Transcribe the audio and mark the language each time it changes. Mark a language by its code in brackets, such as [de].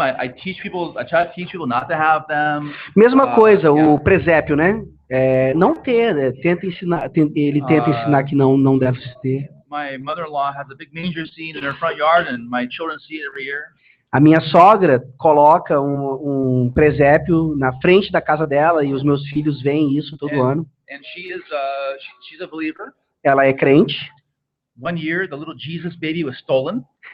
[en] I try to teach people not to have them. [pt] Mesma coisa, o presépio, né? Não ter, ele tenta ensinar que não deve se ter. [en] My mother-in-law has a big manger scene in her front yard, and my children see it every year. [pt] A minha sogra coloca um presépio na frente da casa dela e os meus filhos veem isso todo ano. [en] And she's a believer. [pt] Ela é crente. [en] one year, the little Jesus baby was stolen.